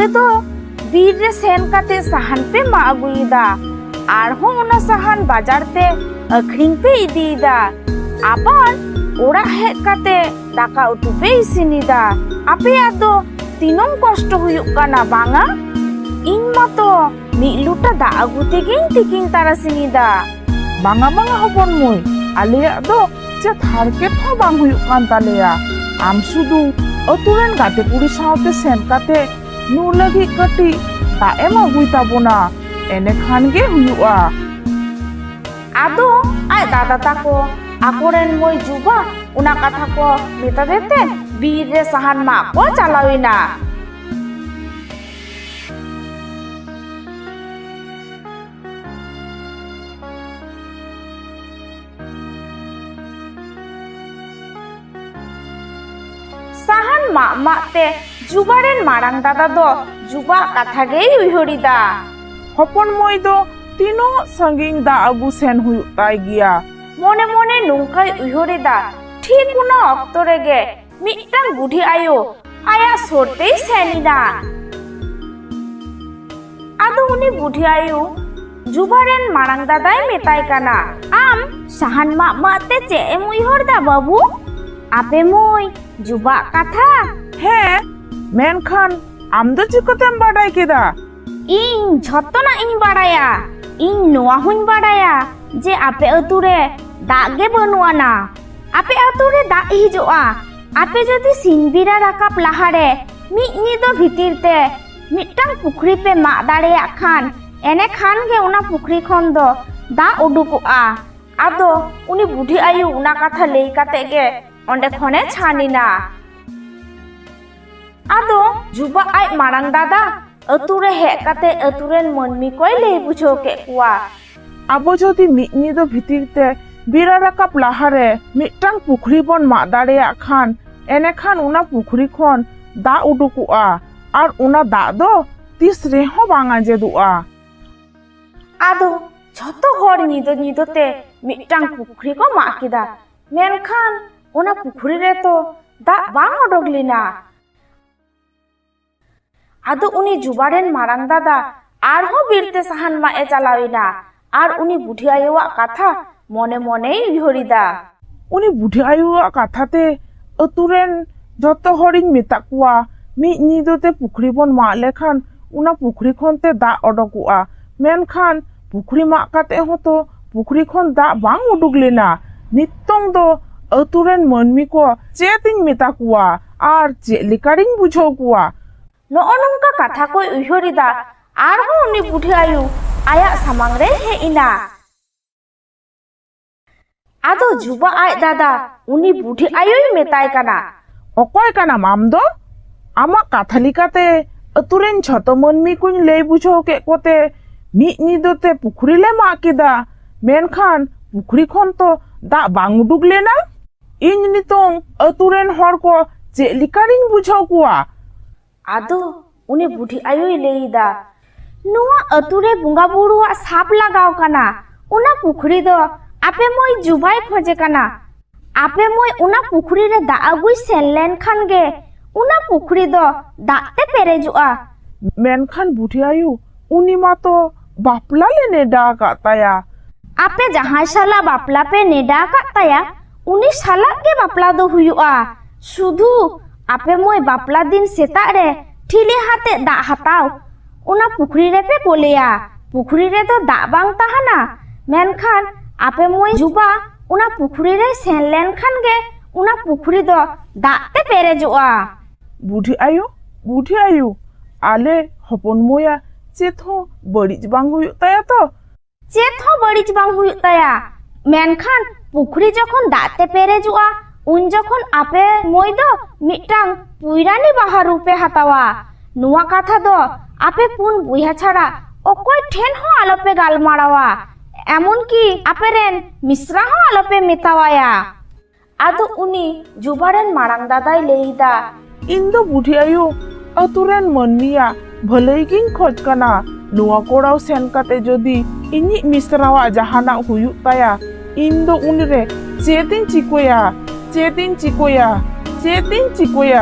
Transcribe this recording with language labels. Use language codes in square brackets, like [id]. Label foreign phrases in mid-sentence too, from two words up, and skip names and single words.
[sat] तो बीर रे सेन काते सहान पे मा अगुईदा आर हो उना सहान बाजार ते अखरिंग पे इदीदा आबार ओड़ा हे काते दाका उतु पे इसिनीदा आपे आदो तीनों कष्ट हुयुक काना बांगा इन मतो मिलुटा दा अगुते गें तिकिन तारासिनीदा बांगा बांगा हपन मई आलिया दो चे थारकेट हो बांग हुयुक कान तालेया आम सुदु अतुरेन गाते कुड़ी सावते सेन काते नु लगी कटी दा एम अगुई ताबोना एने खान गे हुयुआ आदो आय दादा ताको आकोरेन मोय जुबा उना कथा को मेता देते बीर रे सहान मा को चालाविना सहान मा ते जुबारेन मारांग दादा दो जुबा कथा गे उइहरिदा हपन मई दो तीनो संगिन दा अगु सेन हुयुक ताय गिया मोने मोने नुंकाय उइहरिदा ठीक उना अक्तो रेगे मिट्टांग बुढ़ी आयो आया सोरतेई सेनिदा आदो उनी बुढ़ी आयो जुबारेन मारांग दादाय मेताय काना आम सहान मा ते चे एम उइहरदा बाबू आपे मोय जुबा कथा हे मेनखान आम दो चिकोतेम बाडाय केदा इन झत्तना इन बाडाया इन नोआ हुन बाडाया जे आपे अतुरे दागे बनुआना आपे अतुरे दा हिजुआ आपे जदि सिनबिरा राकाप लाहारे मिट निदो भितिरते मिट्टांग पुखरी पे मा दाड़ेया खान एने खान गे उना पुखरी खन दो दा उडुकुआ आदो उनी बुढ़ी आयु उना कथा लई काते गे ओंडे खने छानिना आदो जुबा आय मारांग दादा अतुरे हे काते अतुरेन मनमी कोय लई बुझो के कुआ आबो जदि मिट निदो भितिरते बिरा राकाप लाहारे मिट्टांग पुखरी बन मा दाड़ेया खान एने खान उना पुखरी खन दा उडुकुआ आर उना दा दो तिस रेहो बांगा जेदुआ आदो झतो हर निदो निदोते मिट्टांग पुखरी को मा किदा मेनखान उना पुखरी रे तो दा बांग ओडोगलिना आदो उनी जुबारेन मारांग दादा आर हो बीरते सहान मा ए चालाविना आर उनी बुढ़ी आयुआ कथा मने मने उइहरिदा उनी बुढ़ी आयुआ कथाते अतुरेन जतो हरिन मेता कुआ मि निदोते पुखरी बन मा लेखान उना पुखरी खनते दा ओडोकुआ मेनखान पुखरी मा काते होतो पुखरी खन दा बांग उडुगलेना नित्तोंग दो अतुरेन मनमी को चेतिन मेता कुआ आर चे लिकारिन बुझो कुआ नोअ नंका कथा को उइहरिदा आर हो उनी बुढ़ी आयु आया सामांग रे हे इना आदो जुबा आय दादा उनी बुढ़ी आयुई मेताय काना अकय काना माम दो आमा कथा लिकाते अतुरेन झतो मनमी कुन लई बुझो के कोते मि निदोते पुखरी ले मा केदा मेनखान पुखरी खन तो दा बांग उडुगलेना इन नितोंग अतुरेन हर को चे लिकारिन बुझो कुआ आदो उनी बुढ़ी आयुई लेईदा नुआ अतुरे बुंगा बुरुआ साप लगाव काना उना पुखरी दो आपे मोय जुबाई खोजे काना आपे मोय उना पुखरी रे दा अगुई सेनलेन खान गे उना पुखरी दो दाते पेरेजुआ मेनखान बुढ़ी आयु उनी मा तो बापला ले नेडा काताया आपे जहां साला बापला पे नेडा काताया उनी साला के बापला दो हुयुआ सुधु आपे मोय बापला दिन सेता रे ठिले हाथे दा हताव उना पुखरी रे पे कोलेया पुखरी रे तो दा बांग तहाना मेनखान आपे मोय जुबा उना पुखरी रे सेन लेन खान गे उना पुखरी दो दा ते पेरेजोआ। बुढ़ी आयु आले हपन मोया चेत हो बड़िज बांग हुयुग ताया तो चेत हो बड़िज बांग हुयुग ताया मेनखान पुखरी जखन दा ते पेरेजोआ उन जखन आपे मोय दो मिटांग पुइरानी बाहा रूपे हतावा। नुआ कथा दो आपे पुन बुया छाड़ा ओकोय ठेन हो आलोपे गालमारावा एमन की आपे रेन मिश्रा हो आलोपे मेतावाया। आदो उनी जुबारेन मारांग दादाई लेइदा इन दो बुढ़ी आयु अतुरेन मनमिया भलई गिन खोज कना नुआ कोड़ाव सेन काते जदि इनी मिश्रावा जहाना हुयुग ताया इन दो उनरे चेतिन चिकोया।